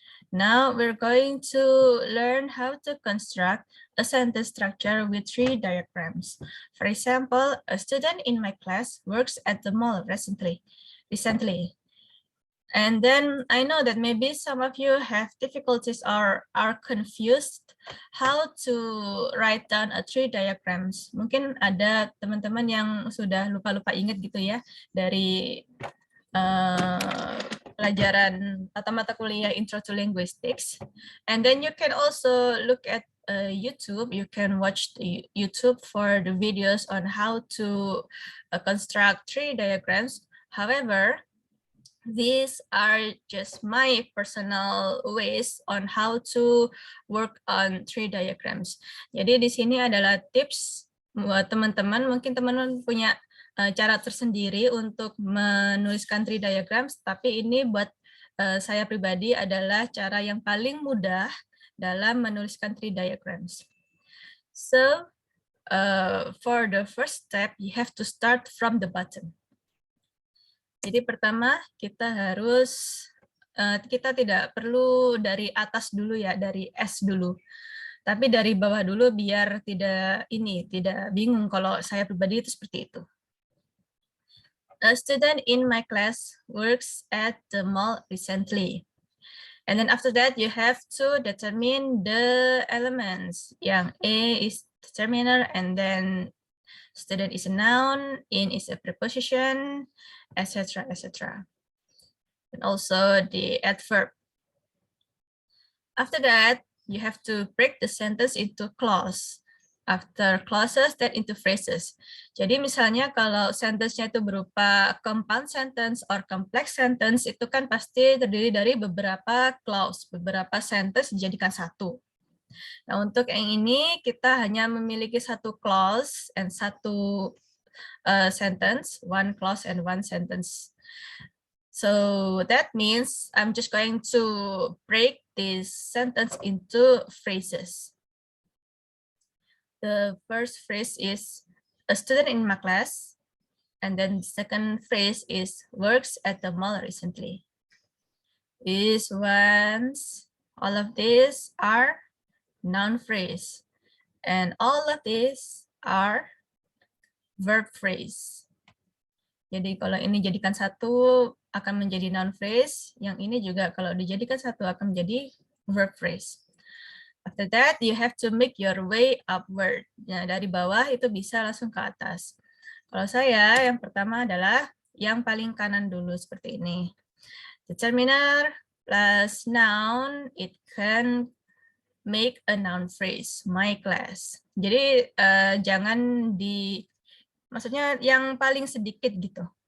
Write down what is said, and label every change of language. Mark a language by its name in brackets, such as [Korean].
[English] Now we're going to learn how to construct a sentence structure with 3 diagrams. For example, a student in my class works at the mall recently. And then I know that maybe some of you have difficulties or are confused how to write down a 3 diagrams. [Indonesian] Mungkin ada teman-teman yang sudah lupa-lupa ingat gitu ya dari pelajaran atau mata kuliah Intro to Linguistics. [English] And then you can also look at YouTube. You can watch the YouTube for the videos on how to construct 3 diagrams. However, these are just my personal ways on how to work on 3 diagrams. [Indonesian] Jadi di sini adalah tips buat teman-teman. Mungkin teman-teman punya cara tersendiri untuk menuliskan 3 diagrams, tapi ini buat saya pribadi adalah cara yang paling mudah dalam menuliskan 3 diagrams. [English] So, for the first step, you have to start from the bottom. [Indonesian] Jadi pertama kita tidak perlu dari atas dulu ya, dari S dulu. Tapi dari bawah dulu biar tidak bingung kalau saya pribadi itu seperti itu. [English] A student in my class works at the mall recently. And then after that you have to determine the elements. Yang A is determiner, and then student is a noun, in is a preposition, etc., etc. And also the adverb. After that, you have to break the sentence into clause. After clauses, then into phrases. [Indonesian] Jadi misalnya kalau sentence-nya itu berupa compound sentence or complex sentence, itu kan pasti terdiri dari beberapa clause, beberapa sentence dijadikan satu. Nah, untuk yang ini kita hanya memiliki satu clause and satu sentence, [English] one clause and one sentence. So that means I'm just going to break this sentence into phrases. The first phrase is a student in my class, and then the second phrase is works at the mall recently. These ones, all of these are noun phrase, and all of these are verb phrase. [Indonesian] Jadi kalau ini jadikan satu akan menjadi noun phrase, yang ini juga kalau dijadikan satu akan menjadi verb phrase. [English] After that, you have to make your way upward. [Indonesian] Ya, dari bawah itu bisa langsung ke atas. Kalau saya, yang pertama adalah yang paling kanan dulu seperti ini. [English] Determiner plus noun, it can make a noun phrase, my class. [Indonesian] Jadi jangan maksudnya yang paling sedikit gitu.